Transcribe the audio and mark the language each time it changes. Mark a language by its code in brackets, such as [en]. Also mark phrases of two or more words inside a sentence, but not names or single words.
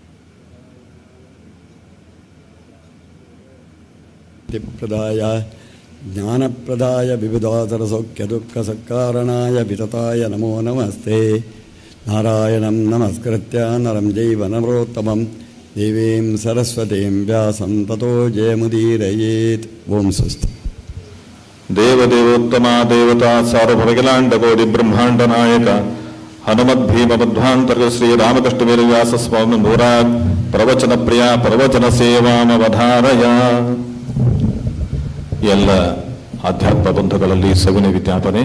[sa] प्रदाय ಜ್ಞಾನಪ್ರದಾಯ ವಿಬುಧಾತರ ಸೌಖ್ಯ ದುಃಖ ಸತ್ಕಾರಣಾಯ ವಿತತಾಯ ನಮೋ ನಮಸ್ತೆ. ನಾರಾಯಣಂ ನಮಸ್ಕೃತ್ಯ ನರಂ ಜೈವ ನರೋತ್ತಮಂ ದೇವೀಂ ಸರಸ್ವತೀಂ ವ್ಯಾಸಂ ತತೋ ಜಯಮುದೀರಯೇತ್. ಓಂ ಸ್ವಸ್ತಿ. ದೇವದೇವೋತ್ತಮ ದೇವತಾ ಸಾರ್ವಭೌಮಿಕಲಾಂಡಕೋಟಿ ಬ್ರಹ್ಮಾಂಡ ನಾಯಕ ಹನುಮದ್ಭೀಮ ಮಧ್ವಾಂತರ್ಗ ಶ್ರೀ ರಾಮಕೃಷ್ಣ ವೇದವ್ಯಾಸ ಸ್ವಾಮಿ ನೂರಾಗ್ ಪ್ರವಚನ ಪ್ರಿಯ ಪ್ರವಚನ ಸೇವಾಮವಧಾರಯ. [kn] ಎಲ್ಲ ಆಧ್ಯಾತ್ಮ ಬಂಧುಗಳಲ್ಲಿ ಸವಿನ ವಿಜ್ಞಾಪನೆ.